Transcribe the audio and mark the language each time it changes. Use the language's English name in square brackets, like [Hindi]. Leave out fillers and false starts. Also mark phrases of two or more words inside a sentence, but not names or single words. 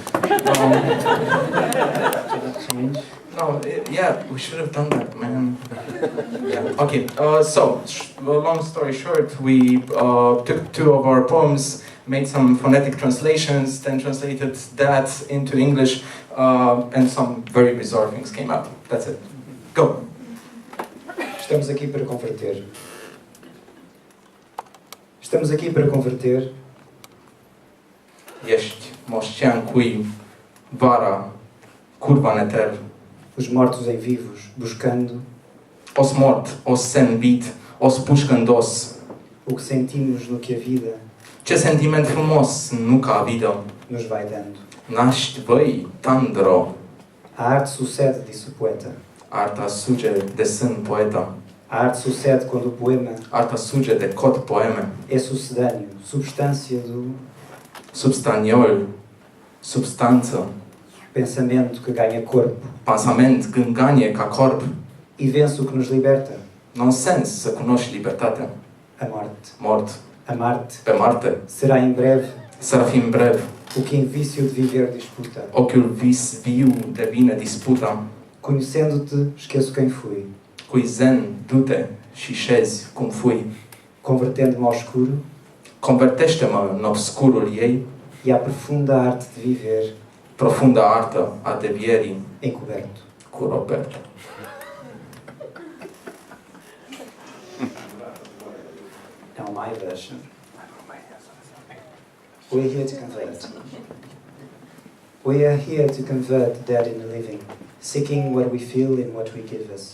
[English] We should have done that, man. Yeah. Okay. Long story short, we took two of our poems, made some phonetic translations, then translated that into English, and some very bizarre things came out. That's it. Go. [Portuguese] Estamos aqui para converter. Estamos aqui para converter. [Romanian] Ești moștean cui vara curva neter. [Portuguese] Os mortos em vivos, buscando. [Romanian] Os mort, os senvit, os pușcândos. [Portuguese] O que sentimos no que a vida. [Romanian] Ce sentiment frumos nu ca vida. [Portuguese] Nos vai dando. [Romanian] Naști voi, tandro. [Portuguese] A arte sucede, disse o poeta. [Romanian] Arta suge de sân poeta. [Portuguese] A arte sucede quando o poema. [Romanian] Arta suge de cot poeme. [Portuguese] É sucedâneo, substância do. [Romanian] Substaniol, substanță. [Portuguese] Pensamento que ganha corpo. [Romanian] Pensament când ganie ca corp. [Portuguese] E vence o que nos liberta. [Romanian] Nonsens să cunoști libertatea. [Portuguese] A morte. [Romanian] Mort. [Portuguese] A Marte. [Romanian] Pe Marte. [Portuguese] Será em breve. [Romanian] Să fim brev. [Portuguese] O que em vício de viver disputa. [Romanian] Ochiul viu devine disputa. [Portuguese] Conhecendo-te, esqueço quem fui. [Romanian] Cui zen, du-te și șezi cum fui. [Portuguese] Convertendo-me ao escuro. [Romanian] Convertește-mă în obscurul ei. [Portuguese] E a profunda arte de viver. [Romanian] Profunda artă a devierii. [Portuguese] Encoberto. [Romanian] Cu Roberto. [English] Now my version. We're here to convert. We are here to convert the dead into living, seeking what we feel in what we give us.